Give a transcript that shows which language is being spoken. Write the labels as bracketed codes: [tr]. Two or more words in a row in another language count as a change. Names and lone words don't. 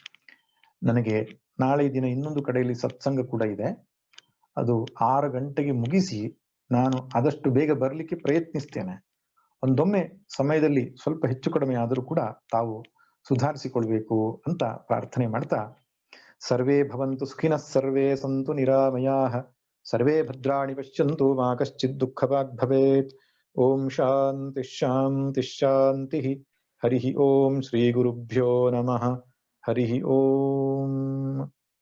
[kn] ನನಗೆ ನಾಳೆ ದಿನ ಇನ್ನೊಂದು ಕಡೆಯಲ್ಲಿ ಸತ್ಸಂಗ ಕೂಡ ಇದೆ. ಅದು 6 ಗಂಟೆಗೆ ಮುಗಿಸಿ ನಾನು ಆದಷ್ಟು ಬೇಗ ಬರಲಿಕ್ಕೆ ಪ್ರಯತ್ನಿಸ್ತೇನೆ. ಒಂದೊಮ್ಮೆ ಸಮಯದಲ್ಲಿ ಸ್ವಲ್ಪ ಹೆಚ್ಚು ಕಡಿಮೆ ಆದರೂ ಕೂಡ ತಾವು ಸುಧಾರಿಸಿಕೊಳ್ಬೇಕು ಅಂತ ಪ್ರಾರ್ಥನೆ ಮಾಡ್ತಾ, [sa] ಸರ್ವೇ ಭವಂತು ಸುಖಿನಃ ಸರ್ವೇ ಸಂತು ನಿರಾಮಯಾಃ ಸರ್ವೇ ಭದ್ರಾಣಿ ಪಶ್ಯಂತು ಮಾ ಕಶ್ಚಿತ್ ದುಃಖಭಾಗ್ ಭವೇತ್. ಓಂ ಶಾಂತಿ ಶಾಂತಿ ಶಾಂತಿ. ಹರಿ ಓಂ ಶ್ರೀ ಗುರುಭ್ಯೋ ನಮಃ. ಹರಿ ಓಂ.